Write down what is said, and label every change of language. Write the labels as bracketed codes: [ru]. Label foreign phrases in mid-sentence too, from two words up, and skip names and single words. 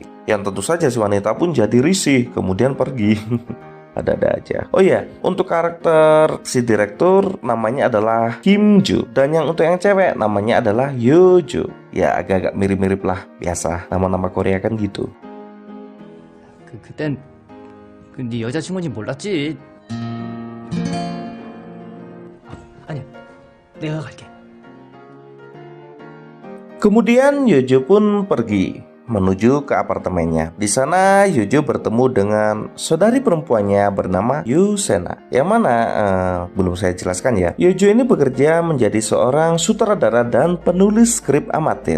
[id] Yang tentu saja si wanita pun jadi risih, kemudian pergi. Ada-ada aja. Oh iya, untuk karakter si direktur namanya adalah Kim Joo. Dan yang untuk yang cewek namanya adalah Yoo Jo. Ya agak-agak mirip-mirip lah. Biasa, nama-nama Korea kan gitu. [ko] 그땐 네 여자친구인지 몰랐지. 아니야, 내가 갈게. [id] Kemudian Yojo pun pergi menuju ke apartemennya. Di sana Yojo bertemu dengan saudari perempuannya bernama Yusena. Yang mana belum saya jelaskan ya. Yojo ini bekerja menjadi seorang sutradara dan penulis skrip amatir.